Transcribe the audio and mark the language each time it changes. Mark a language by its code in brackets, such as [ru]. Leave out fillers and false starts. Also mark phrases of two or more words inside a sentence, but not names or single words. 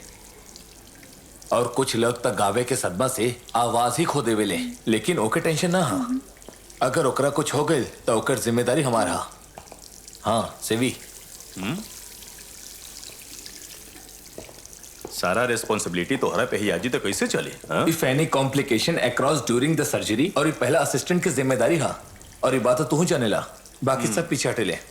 [bho] और कुछ लोग तक गावे के सदमा से आवाज ही खो देवेले, लेकिन ओके टेंशन ना। हाँ, अगर ओकरा कुछ हो गई तो ओकर जिम्मेदारी हमारा। हाँ सेवी, सारा रिस्पॉन्सिबिलिटी तोहरा पे ही आजी तो कैसे चली? [en] If any complication across during the surgery, [bho] और ये पहला असिस्टेंट की जिम्मेदारी। हाँ, और ये बात तो तू जाने ला, बाकी सब पीछे हटे ले।